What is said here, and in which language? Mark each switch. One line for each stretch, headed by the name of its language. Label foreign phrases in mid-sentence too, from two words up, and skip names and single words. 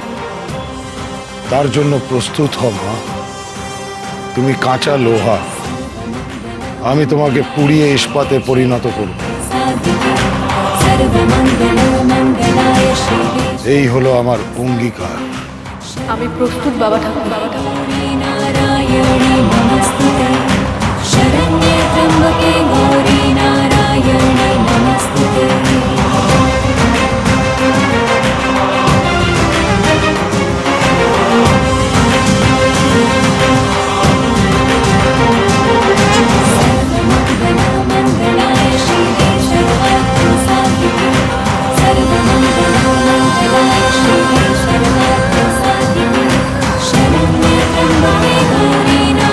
Bangla: তার জন্য প্রস্তুত হও মা। তুমি কাঁচা লোহা, আমি তোমাকে পুড়িয়ে ইস্পাতে পরিণত করব। এই হলো আমার অঙ্গীকার। আমি প্রস্তুত বাবা ঠাকুর।
Sanskrit: नारायणी नमस्तुते शरण्ये त्र्यंबके गौरी नारायणी नमस्तुते सर्वमंगलाय शिवे सर्वार्थसाधिके सर्वमंगलाय शिवे सर्वार्थसाधिके शरण्ये त्र्यंबके गौरी